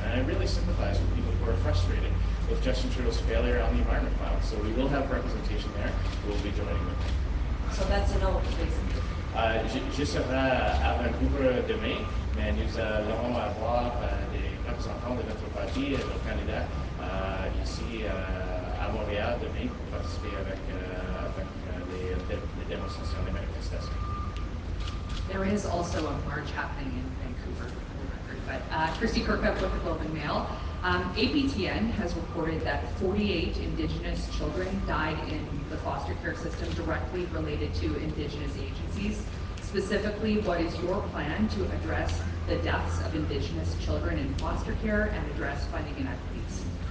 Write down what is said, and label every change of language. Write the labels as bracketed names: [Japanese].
[English] And I really sympathize with people who are frustrated with Justin Trudeau's failure on the environment file. So we will have representation there. We will be joining them. So that's a no, basically. [French] Je serai à Vancouver demain, mais nous allons avoir des représentants de notre parti et nos candidats ici à Montréal demain pour participer avec les démonstrations, les manifestations. [English] There is also a march happening in Vancouver, for the record. But Christy Kirkup with the Globe and Mail. APTN has reported that 48 Indigenous children died in the foster care system directly related to Indigenous agencies. Specifically, what is your plan to address the deaths of Indigenous children in foster care and address funding inequities?